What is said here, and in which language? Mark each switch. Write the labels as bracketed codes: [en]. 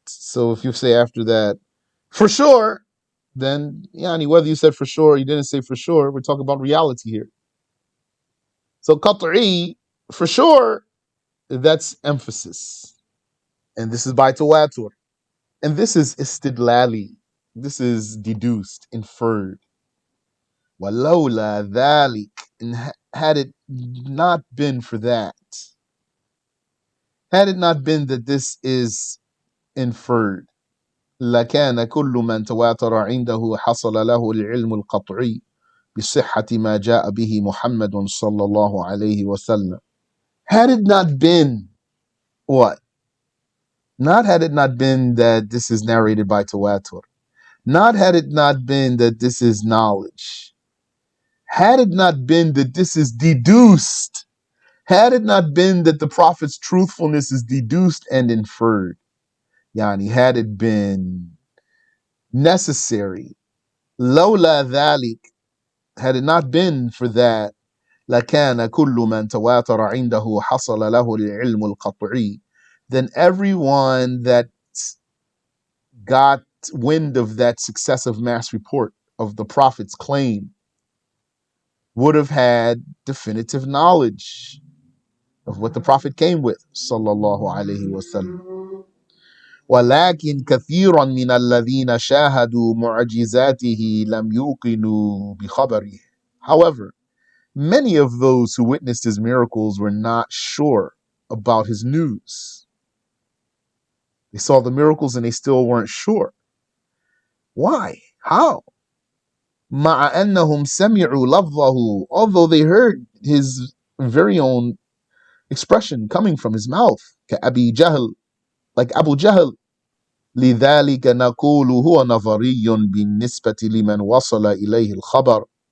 [en] So if you say after that, for sure, then yani, whether you said for sure or you didn't say for sure, we're talking about reality here. So qat'i, for sure, that's emphasis. And this is by tawatur. And this is istidlali. This is deduced, inferred. [ar] وَلَوْلَا ذَلِكَ. [en] And had it not been for that, had it not been that this is inferred, [ar] لكان كل من تواتر عنده حصل له العلم القطعي بصحة ما جاء به محمد صلى الله عليه وسلم. [en] Had it not been what? Not had it not been that this is narrated by tawatur. Not had it not been that this is knowledge. Had it not been that this is deduced. Had it not been that the Prophet's truthfulness is deduced and inferred. Yani, had it been necessary. [ar] لولا ذلك. [en] Had it not been for that, [ar] لكان كل من تواتر عنده حصل له العلم القطعي. [en] Then everyone that got wind of that successive mass report of the Prophet's claim would have had definitive knowledge of what the Prophet came with, sallallahu alaihi wasallam. [ar] ولكن كثيرا من الذين شاهدوا معجزاته لم يوقنوا بخبره. [en] However, Many of those who witnessed his miracles were not sure about his news. They saw the miracles and they still weren't sure. Why? How? [ar] مع أنهم سمعوا لفظه, [en] although they heard his very own expression coming from his mouth, [ar] كأبي جهل, [en] like Abu Jahl. [ar] لذلك نقول هو نظري بالنسبة لمن وصل إليه الخبر.